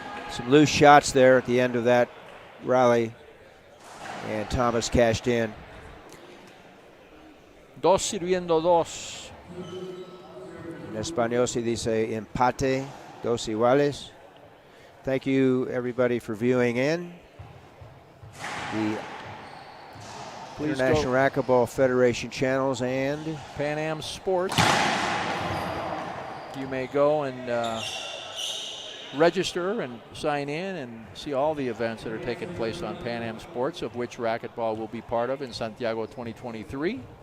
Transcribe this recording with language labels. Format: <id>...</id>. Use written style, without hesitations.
<en>Some loose shots there at the end of that rally, and Thomas cashed in.</en> <es>Dos sirviendo dos. En español se dice empate, dos iguales.</es> <en>Thank you, everybody, for viewing in. The International Racquetball Federation channels and Pan Am Sports. You may go and register and sign in and see all the events that are taking place on Pan Am Sports, of which racquetball will be part of in Santiago 2023.</en>